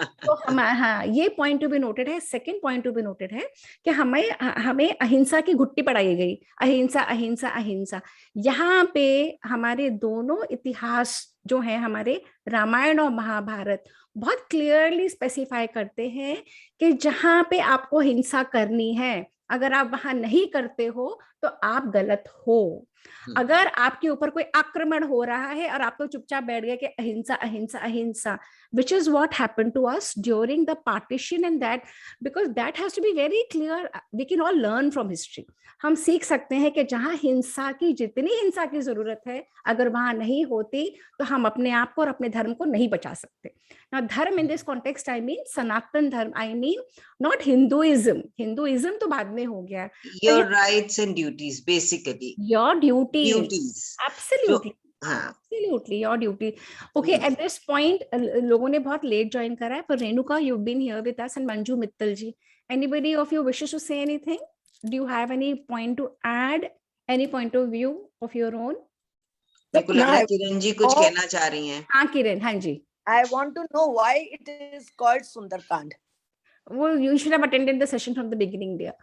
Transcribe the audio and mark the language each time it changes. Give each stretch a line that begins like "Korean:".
Hindi: तो हम, हाँ, ये
English: point to be noted
Hindi: है। Second point to be noted है कि हमें हमें अहिंसा की घुट्टी पढ़ाई गई, अहिंसा अहिंसा अहिंसा। यहाँ पे हमारे दोनों इतिहास जो है, हमारे रामायण और महाभारत, बहुत क्लियरली स्पेसिफाई करते हैं कि जहां पे आपको हिंसा करनी है, अगर आप वहां नहीं करते हो तो आप गलत हो। अगर आपके ऊपर कोई आक्रमण हो रहा है और आप तो चुपचाप बैठ गए कि अहिंसा अहिंसा
English: अहिंसा, which is what happened to us during the partition, and that, because that has to be very clear, we can all learn from history।
Hindi: हम सीख सकते हैं कि जहां हिंसा की, जितनी हिंसा की जरूरत है, अगर वहां नहीं होती तो हम अपने आप को और अपने धर्म को नहीं बचा सकते।
English: Now, धर्म in this context, I mean सनातन धर्म, I mean not Hinduism।
Hindi: Hinduism तो बाद में हो गया।
English: Your rights and duties, basically. Your duties, Duties. absolutely,
Hindi: हाँ,
English: absolutely your duty। Okay, at this point
Hindi: लोगों ने बहुत late join करा है, पर
English: Renuka, you've been here with us, and Manju Mittal ji, anybody of you wishes to say anything? Do you have any point to add, any point of view of your own?
Hindi: मेरे को लग रहा है किरण जी कुछ कहना चाह रही हैं। हाँ किरण, हाँ जी।
English: I want to know why it is called Sundarkand. Well, you should have attended the session from the beginning, dear.